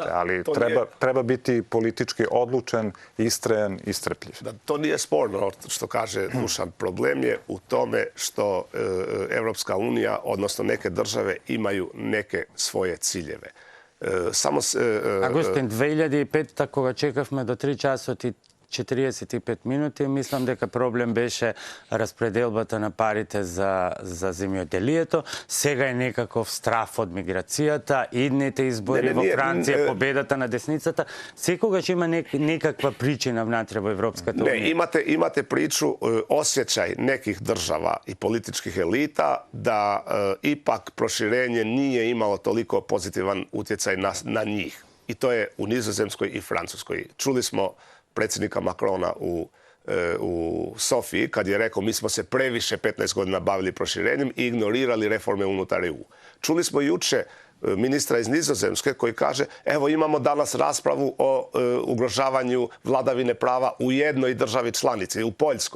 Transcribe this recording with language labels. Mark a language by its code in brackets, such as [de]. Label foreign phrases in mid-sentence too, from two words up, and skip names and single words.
[sr] Ali treba biti politički odlučen, istrajan i strpljiv. To nije sporno, što kaže Dušan. Problem je u tome što Evropska unija, odnosno neke države, imaju neke svoje ciljeve. [mk] Агустин, 2005, кога чекавме до 3 часот и 45 минути, мислам дека проблем беше распределбата на парите за земјоделието. Сега е некаков страф од миграцијата, идните избори во Франција, победата на десницата. Секогаш има некаква причина внатре во Европската унија. [hr] Ne, imate priču, osjećaj nekih država i političkih elita da ipak proširenje nije imalo toliko pozitivan utjecaj na njih. I to je u Nizozemskoj i Francuskoj. Čuli smo predsjednika Macrona u Sofiji kad je rekao mi smo se previše 15 godina bavili proširenjem i ignorirali reforme unutar EU. Čuli smo juče ministra iz Nizozemske koji kaže evo imamo danas raspravu o ugrožavanju vladavine prava u jednoj državi članici, u Poljskoj.